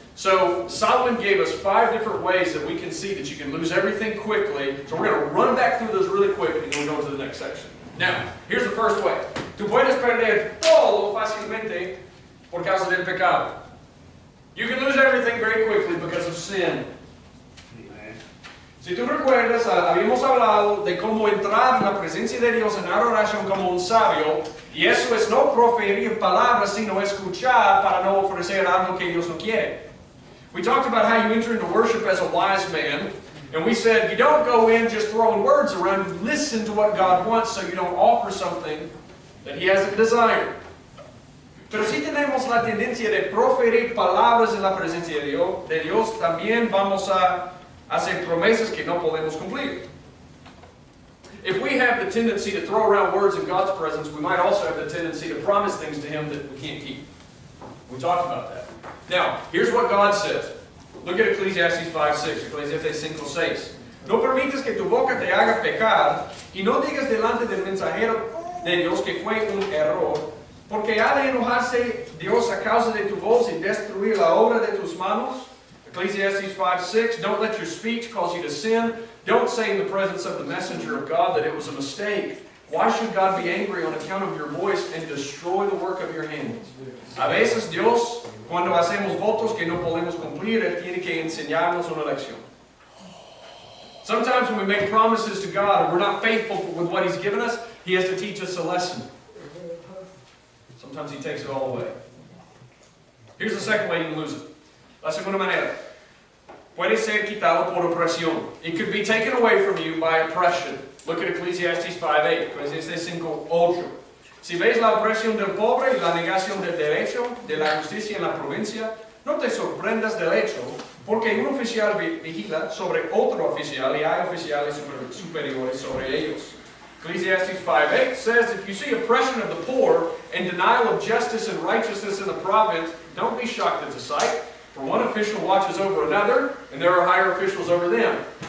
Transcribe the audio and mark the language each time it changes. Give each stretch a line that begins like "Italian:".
English: So Solomon gave us 5 different ways that we can see that you can lose everything quickly. So we're going to run back through those really quick and then we'll go to the next section. Now, here's the first way.
Spanish: Tú puedes perder todo fácilmente por causa del pecado.
English: You can lose everything very quickly because of sin.
Spanish: Si tú recuerdas, habíamos hablado de cómo entrar en la presencia de Dios en adoración como un sabio, y eso es no proferir palabras, sino escuchar para no ofrecer algo que Dios no quiere.
English: We talked about how you enter into worship as a wise man, and we said you don't go in just throwing words around, you listen to what God wants so you don't offer something that He hasn't desired.
Spanish: Pero si tenemos la tendencia de proferir palabras en la presencia de Dios, también vamos a hacer promesas que no podemos cumplir.
English: If we have the tendency to throw around words in God's presence, we might also have the tendency to promise things to Him that we can't keep. We talked about that. Now, here's what God says. Look at Ecclesiastes 5:6. Ecclesiastes 5:6.
Spanish: No permites que tu boca te haga pecar, y no digas delante del mensajero de Dios que fue un error, porque ha de enojarse Dios a causa de tu voz y destruir la obra de tus manos.
English: Ecclesiastes 5:6. Don't let your speech cause you to sin. Don't say in the presence of the messenger of God that it was a mistake. Why should God be angry on account of your voice and destroy the work of your hands?
Spanish: A veces Dios, cuando hacemos votos que no podemos cumplir, Él tiene que enseñarnos una lección.
English: Sometimes when we make promises to God and we're not faithful with what He's given us, He has to teach us a lesson. Sometimes He takes it all away. Here's the second way you can lose it.
Spanish: La segunda manera. Puede ser quitado por opresión.
English: It could be taken away from you by oppression. Look at Ecclesiastes 5:8. Ecclesiastes 5:8.
Spanish: Si ves la opresión del pobre y la negación del derecho, de la justicia en la provincia, no te sorprendas del hecho, porque un oficial vigila sobre otro oficial y hay oficiales superiores sobre ellos.
English: Ecclesiastes 5:8 says, if you see oppression of the poor and denial of justice and righteousness in the province, don't be shocked at the sight. For one official watches over another, and there are higher officials over them.